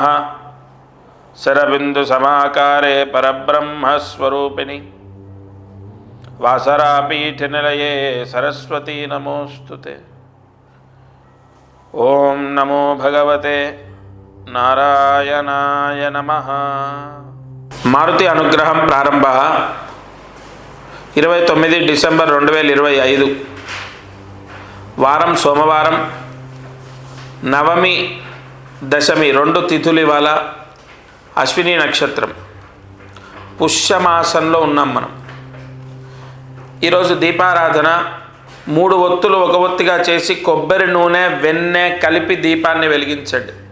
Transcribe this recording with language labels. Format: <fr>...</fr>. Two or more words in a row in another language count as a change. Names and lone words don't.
<sa>शरबिन्दुसमाकारे परब्रह्मस्वरूपिणि वासरापीठनिलये सरस्वती नमोस्तुते। ओं नमो भगवते नारायणाय नमः।</sa> <te>మారుతి అనుగ్రహం ప్రారంభః 29 డిసెంబర్ 2025 వారం సోమవారం నవమి దశమి రెండు తిథులు ఇవాళ అశ్విని నక్షత్రం పుష్యమాసంలో ఉన్నాం మనం. ఈరోజు దీపారాధన 3 ఒత్తులు ఒక ఒత్తిగా చేసి కొబ్బరి నూనె వెన్నె కలిపి దీపాన్ని వెలిగించండి.</te>